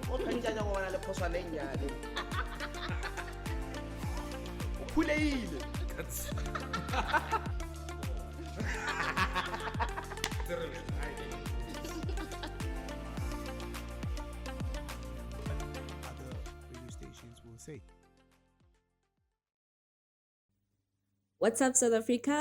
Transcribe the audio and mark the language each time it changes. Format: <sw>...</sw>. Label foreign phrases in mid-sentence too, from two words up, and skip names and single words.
<nso>nyanya go bona le phoswana e nyane o phuleile</nso> <en>other radio stations will say. What's up, South Africa?</en>